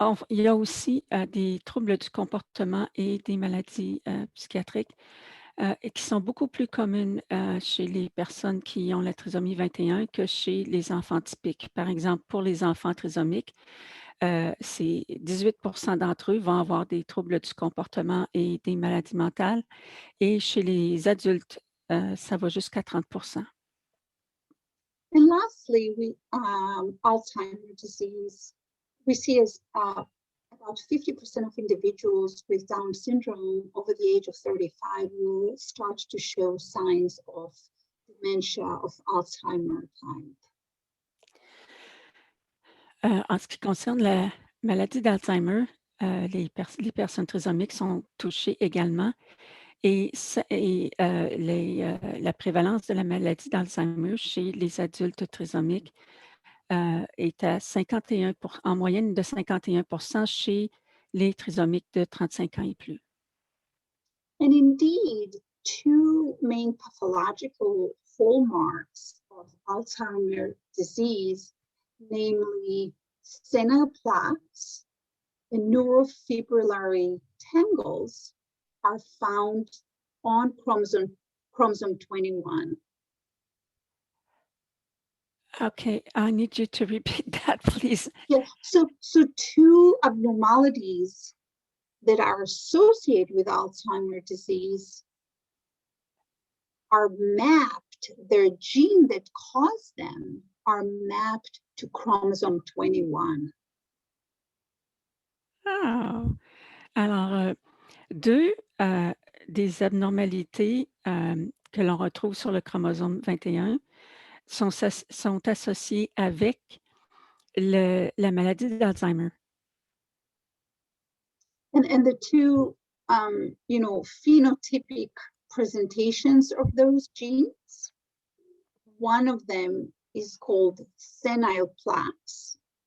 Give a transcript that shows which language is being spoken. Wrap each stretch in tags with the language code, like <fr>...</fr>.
<fr>Il y a aussi des troubles du comportement et des maladies psychiatriques qui sont beaucoup plus communes chez les personnes qui ont la trisomie 21 que chez les enfants typiques. Par exemple, pour les enfants trisomiques, c'est 18% d'entre eux vont avoir des troubles du comportement et des maladies mentales. Et chez les adultes, ça va jusqu'à 30%.</fr> <en>And lastly, Alzheimer's disease, we see as about 50% of individuals with Down syndrome over the age of 35 will start to show signs of dementia of Alzheimer type.</en> <fr>En ce qui concerne la maladie d'Alzheimer, les personnes trisomiques sont touchées également et la prévalence de la maladie d'Alzheimer chez les adultes trisomiques est à 51 en moyenne de 51% chez les trisomiques de 35 ans et plus.</fr> <en>And indeed, two main pathological hallmarks of Alzheimer's disease, namely senile plaques and neurofibrillary tangles, are found on chromosome 21. Okay, I need you to repeat that, please. Yeah, so two abnormalities that are associated with Alzheimer's disease are mapped, their gene that caused them are mapped to chromosome 21. Oh.</en> <fr>Alors, deux des abnormalités que l'on retrouve sur le chromosome 21 sont associées avec la maladie d'Alzheimer.</fr> <en>And the two, phenotypic presentations of those genes, one of them is called senile plaques.</en>